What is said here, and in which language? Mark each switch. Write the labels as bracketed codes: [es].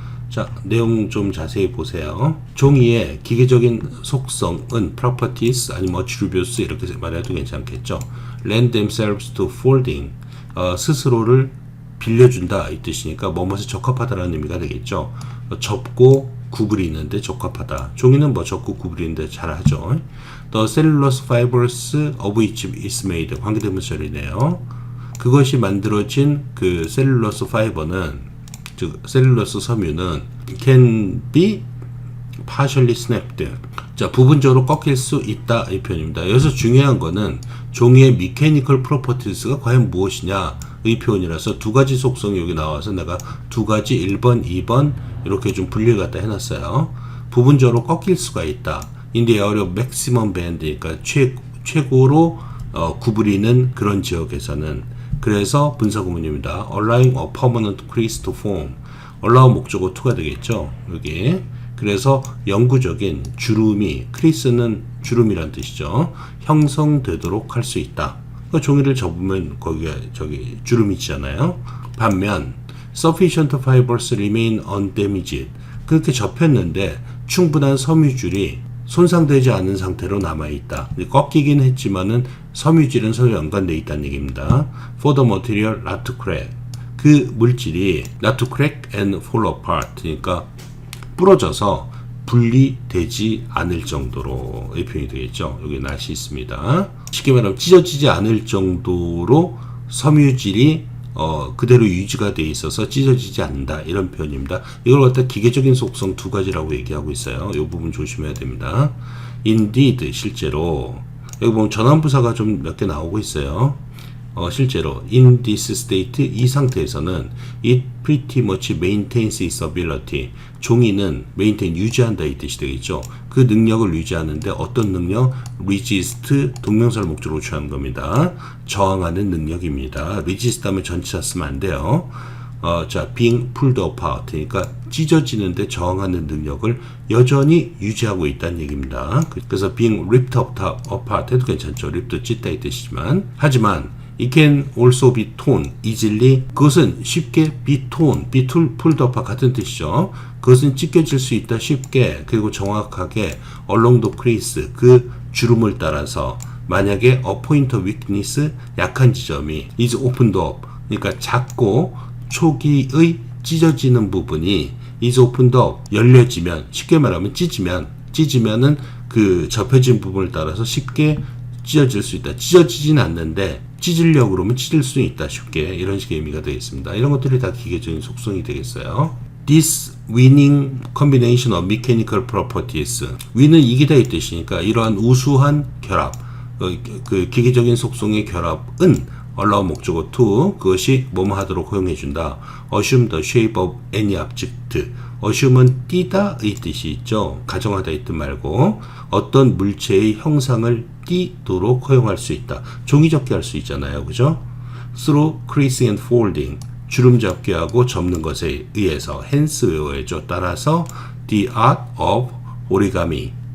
[ko] 자, 내용 좀 자세히 보세요. 종이의 기계적인 속성은 properties 아니면 attributes 이렇게 말해도 괜찮겠죠. [en] lend themselves to folding, [ko] 스스로를 빌려준다 이 뜻이니까 뭐뭐에 적합하다라는 의미가 되겠죠. 접고 구부리는데 적합하다. 종이는 뭐 접고 구부리는데 잘하죠. [en] The cellulose fibers of which is made, [ko] 관계대명사절이네요. 그것이 만들어진 그 셀룰로스 파이버는, 즉 셀룰로스 섬유는 [en] can be partially snapped, [ko] 자, 부분적으로 꺾일 수 있다 이 표현입니다. 여기서 중요한 거는 종이의 mechanical properties가 과연 무엇이냐 의 표현이라서 두 가지 속성이 여기 나와서 내가 두 가지 1번, 2번 이렇게 좀 분리를 갖다 해놨어요. 부분적으로 꺾일 수가 있다. [en] in the area of maximum bend, [ko] 그러니까 최고로 구부리는 그런 지역에서는, 그래서 분사구문입니다. [en] allowing a permanent crease to form. [ko] allow 목적어 to가 되겠죠. 여기. 그래서 영구적인 주름이, 크리스는 주름이란 뜻이죠. 형성되도록 할 수 있다. 그러니까 종이를 접으면 거기에 주름이 있잖아요. 반면 [en] sufficient fibers remain undamaged. [ko] 그렇게 접혔는데 충분한 섬유줄이 손상되지 않은 상태로 남아있다. 꺾이긴 했지만은 섬유질은 서로 연관되어 있다는 얘기입니다. [en] For the material not to crack. [ko] 그 물질이 [en] not to crack and fall apart. [ko] 그러니까 부러져서 분리되지 않을 정도로의 표현이 되겠죠. 여기 not이 있습니다. 쉽게 말하면 찢어지지 않을 정도로 섬유질이 그대로 유지가 되어 있어서 찢어지지 않는다. 이런 표현입니다. 이걸 갖다 기계적인 속성 두 가지라고 얘기하고 있어요. 이 부분 조심해야 됩니다. Indeed, 실제로 여기 보면 전환부사가 좀 몇 개 나오고 있어요. 실제로 [en] in this state, [ko] 이 상태에서는 [en] it pretty much maintains its ability. [ko] 종이는 maintain, 유지한다 이 뜻이 되겠죠. 그 능력을 유지하는데 어떤 능력? resist, 동명사를 목적으로 취하는 겁니다. 저항하는 능력입니다. resist 하면 전치사 쓰면 안 돼요. 자, [en] being pulled apart, [ko] 그러니까 찢어지는데 저항하는 능력을 여전히 유지하고 있다는 얘기입니다. 그래서 [en] being ripped apart [ko] 해도 괜찮죠. rip도 찢다 이 뜻이지만, 하지만 [en] it can also be torn easily. [ko] 그것은 쉽게 [en] be torn, be pulled apart [ko] 같은 뜻이죠. 그것은 찢겨질 수 있다 쉽게, 그리고 정확하게 [en] along the crease, [ko] 그 주름을 따라서 만약에 [en] a point of weakness, [ko] 약한 지점이 [en] is opened up, [ko] 그러니까 작고 초기의 찢어지는 부분이 is opened up, 열려지면, 쉽게 말하면 찢으면은 그 접혀진 부분을 따라서 쉽게 찢어질 수 있다. 찢어지진 않는데 찢으려고 그러면 찢을 수 있다 쉽게, 이런 식의 의미가 되겠습니다. 이런 것들이 다 기계적인 속성이 되겠어요. [en] This winning combination of mechanical properties. [ko] win은 이기다 이 뜻이니까 이러한 우수한 결합, 그 기계적인 속성의 결합은 allow 목적어 to, 그것이 뭐뭐 하도록 허용해준다. [en] assume the shape of any object. [ko] assume은 띠다 이 뜻이 있죠. 가정하다 이 뜻 말고 어떤 물체의 형상을 띠도록 허용할 수 있다. 종이 접기 할 수 있잖아요. 그죠? [en] through creasing and folding. [ko] 주름 접기 하고 접는 것에 의해서, hence 외워야죠. [en] 따라서 the art of origami.